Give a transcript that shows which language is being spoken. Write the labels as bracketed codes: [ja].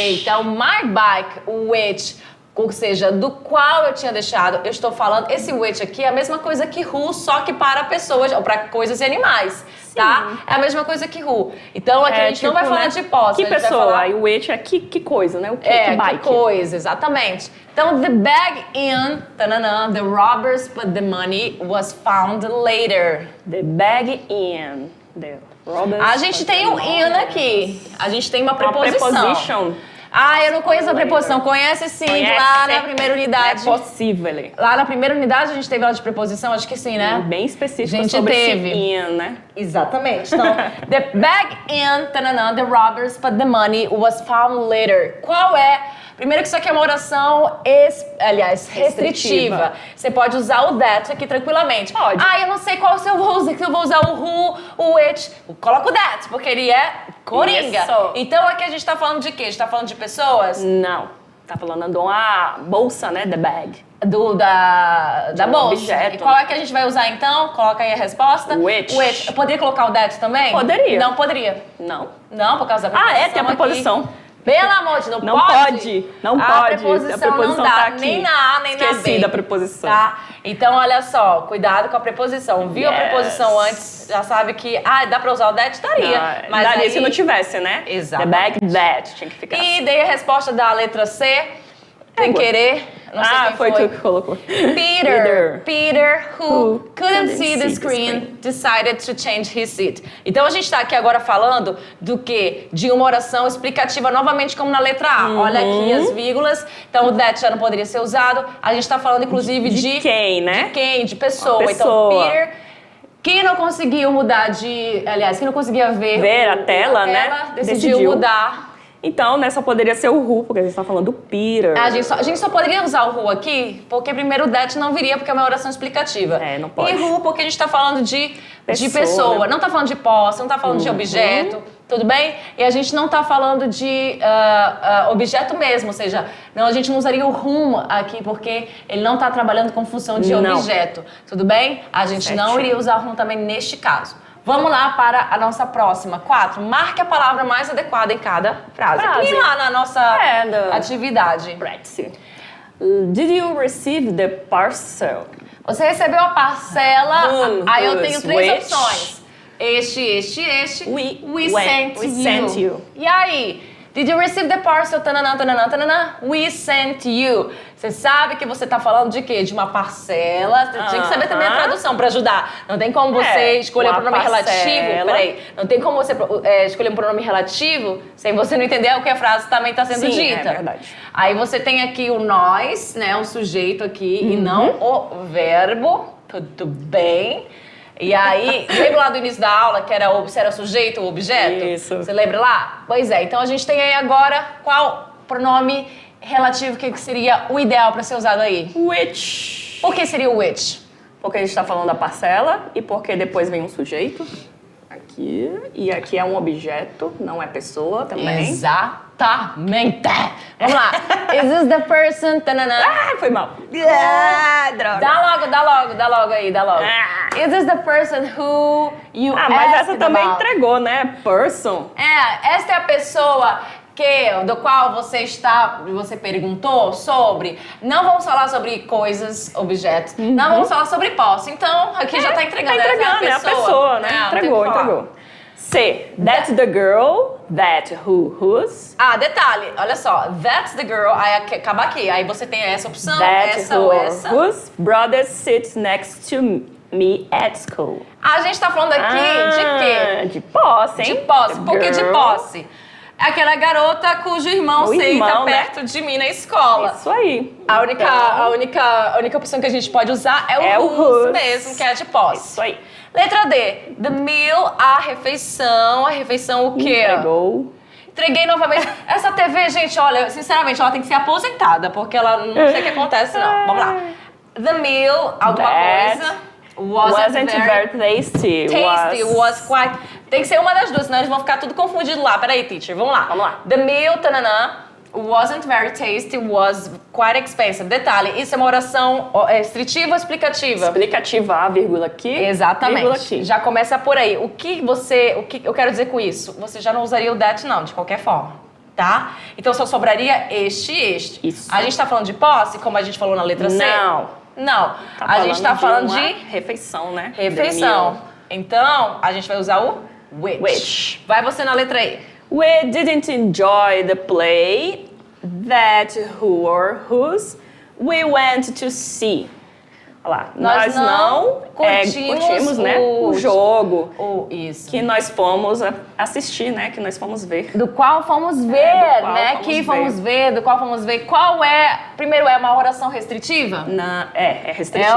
[pt] Então, [en] my bike, [pt] which, ou seja, do qual eu tinha deixado, eu estou falando, esse which aqui é a mesma coisa que who, só que para pessoas, ou para coisas e animais. Sim. Tá? É a mesma coisa que who. Então aqui a gente não vai falar de posse. Que pessoa? E o which é que coisa, né? O que, que bike? Que coisa, exatamente. [en] Então, the bag in, the robbers, but the money was found later. The bag in, the robbers. [pt] A gente tem um in aqui. A gente tem uma preposição. Uma preposition. Eu não conheço a preposição. Conhece sim, lá na primeira unidade. É possível. Lá na primeira unidade a gente teve aula de preposição, acho que sim, né? Bem específico a gente sobre teve. esse in, né? Exatamente. [en] Então, the bag in, the robbers, but the money was found later. [pt] Qual é? Primeiro que isso aqui é uma oração, restritiva. Você pode usar o that aqui tranquilamente. Pode. Eu não sei qual se eu vou usar, se eu vou usar o who, o which. Coloca o that, porque ele é coringa. Isso. Então aqui a gente tá falando de quê? A gente tá falando de pessoas? Não. Tá falando de uma bolsa, né? [en] The bag. [pt] Da bolsa. Objeto. E qual é que a gente vai usar então? Coloca aí a resposta. [en] Which. [pt] Eu poderia colocar o that também? Poderia. Não poderia. Não. Não, por causa da preposição. Tem a preposição. Aqui. Pelo amor de Deus, não pode. Não a pode. Preposição a preposição não dá, tá aqui. nem na A, nem na B. Esqueci da preposição. Tá? Então, olha só, cuidado com a preposição. Viu a preposição antes, já sabe que, dá pra usar o that? Daria. Não, mas daria aí... se não tivesse, né? Exato. [en] The bag, that. [pt] Tinha que ficar. E dei a resposta da letra C, sem querer. Não sei quem foi tu que colocou. [en] Peter, who couldn't see the screen, decided to change his seat. [pt] Então a gente tá aqui agora falando do quê? De uma oração explicativa, novamente como na letra A. Olha aqui as vírgulas. Então o that já não poderia ser usado. A gente tá falando inclusive de quem, né? De quem? De pessoa. Uma pessoa. Então Peter, quem não conseguiu mudar de... Aliás, quem não conseguia ver a tela, né? Decidiu mudar. Então, né, só poderia ser o who, porque a gente tá falando do Peter. A gente só poderia usar o who aqui, porque primeiro o that não viria, porque é uma oração explicativa. Não pode. E who, porque a gente tá falando de pessoa. Né? Não tá falando de posse, não tá falando de objeto, tudo bem? E a gente não tá falando de objeto mesmo, ou seja, a gente não usaria o whom aqui, porque ele não tá trabalhando com função de objeto, tudo bem? A gente não iria usar o whom também neste caso. Vamos lá para a nossa próxima. 4. Marque a palavra mais adequada em cada frase. E lá na nossa atividade. [en] Practice. Did you receive the parcel? [pt] Você recebeu a parcela. Aí eu tenho 3 opções. Este. [en] We sent you. [pt] E aí? [en] Did you receive the parcel? Tananã, tananã, tananã. We sent you. [pt] Você sabe que você tá falando de quê? De uma parcela. Você tinha que saber também a tradução pra ajudar. Não tem como você escolher um pronome relativo. Peraí. Não tem como você escolher um pronome relativo sem você não entender o que a frase também tá sendo dita. É verdade. Aí você tem aqui o nós, né? O sujeito aqui e não o verbo. Tudo bem. E aí, lembra lá do início da aula que era se era sujeito ou objeto? Isso. Você lembra lá? Pois é, então a gente tem aí agora qual pronome relativo que seria o ideal para ser usado aí? [en] Which. [pt] Por que seria o which? Porque a gente está falando da parcela e porque depois vem um sujeito. Aqui. E aqui é um objeto, não é pessoa também. Exatamente. Vamos lá. [en] Is this the person? Tanana. [pt] Ah, foi mal. Droga. Dá logo aí. [en] Is this the person who you [pt] Ah, mas essa [en] asked [pt] também [en] about? [pt] entregou, né? Person. Esta é a pessoa do qual você perguntou sobre. Não vamos falar sobre coisas, objetos. Não vamos falar sobre posse. Então, aqui já tá entregando. Tá entregando, é a pessoa, né? Não, Entregou. [en] C. That's the girl, whose. [pt] Ah, detalhe, olha só. [en] That's the girl, [pt] aí acaba aqui. Aí você tem essa opção, [en] That [pt] essa ou essa. [en] whose brother sits next to me at school. [pt] A gente tá falando aqui de quê? De posse, hein? De posse. [en] The [pt] Por que de [en] girl. [pt] posse? É aquela garota cujo irmão senta irmão, né? perto de mim na escola. Isso aí. A única opção que a gente pode usar é o whose mesmo, que é de posse. Isso aí. Letra D. [en] The meal, [pt] a refeição. A refeição o quê? Entregou. Entreguei novamente. Essa TV, gente, olha, sinceramente, ela tem que ser aposentada, porque ela não sei o que acontece, não. Vamos lá. [en] The meal, [pt] alguma [en] That [pt] coisa. [en] Wasn't very tasty. Tasty, was quite... [pt] Tem que ser uma das duas, senão eles vão ficar tudo confundido lá. Peraí, teacher, vamos lá. Vamos lá. [en] The meal, tananã, wasn't very tasty, was quite expensive. [pt] Detalhe, isso é uma oração restritiva ou explicativa? Explicativa, a vírgula aqui. Exatamente. Vírgula aqui. Já começa por aí. O que eu quero dizer com isso? Você já não usaria o that, não, de qualquer forma. Tá? Então só sobraria este e este. Isso. A gente tá falando de posse, como a gente falou na letra C? Não. A gente tá falando de refeição, né? refeição. Então, a gente vai usar o which. Vai você na letra E. [en] We didn't enjoy the play that who or whose we went to see. [pt] Olha lá, nós não curtimos, né, o jogo isso. que nós fomos assistir, né, que nós fomos ver. Do qual fomos ver, né? Do qual fomos ver. Qual é... Primeiro, é uma oração restritiva? É restritivo.